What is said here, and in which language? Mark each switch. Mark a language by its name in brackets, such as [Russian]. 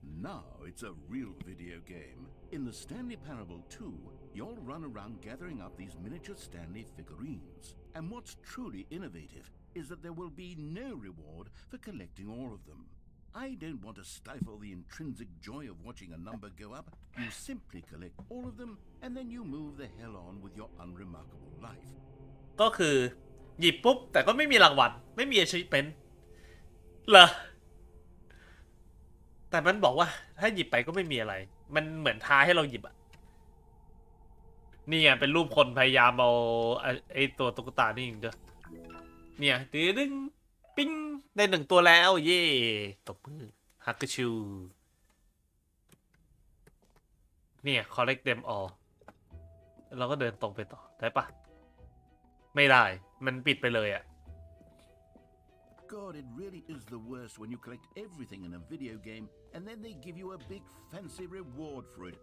[English] Now it's a real video game. In the Stanley Parable 2, you'll run around gathering up these miniature Stanley figurines. And what's truly innovative is that there will be no reward for collecting all of them. I don't want to stifle the intrinsic joy of watching a number go up. You simply collect all of them, and then you move the hell on with your unremarkable life. [Thai] ก็คือหยิบปุ๊บแต่ก็ไม่มีรางวัลไม่มี achievement เหรอแต่มันบอกว่าถ้าหยิบไปก็ไม่มีอะไรมันเหมือนท้าให้เราหยิบอ่ะ นี่ไงเป็นรูปคนพยายามเอาไอ้ตัวตุ๊กตานี่เด้อเนี่ยดึงปิ้งได้1ตัวแล้วเย่ตบมือฮักกชูเนี่ย [English] collect them all [Thai] เราก็เดินตรงไปต่อได้ปะไม่ได้มันปิดไปเลยอ่ะ [English] God, it really is the worst when you collect everything in a video game and then they give you a big fancy reward for it.